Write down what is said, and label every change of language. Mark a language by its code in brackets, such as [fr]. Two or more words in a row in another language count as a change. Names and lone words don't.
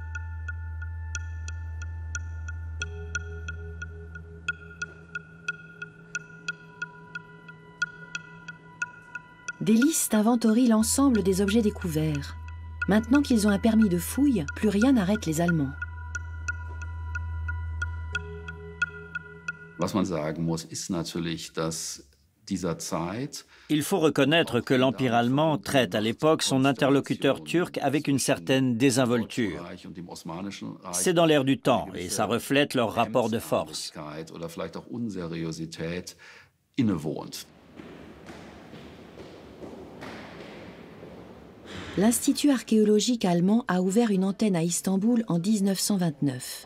[fr] Des listes inventorient l'ensemble des objets découverts. Maintenant qu'ils ont un permis de fouille, plus rien n'arrête les Allemands. [de] Was man sagen muss, ist natürlich, dass dieser Zeit [fr] Il faut reconnaître que l'Empire allemand traite à l'époque son interlocuteur turc avec une certaine désinvolture. C'est dans l'air du temps et ça reflète leur rapport de force. L'Institut archéologique allemand a ouvert une antenne à Istanbul en 1929.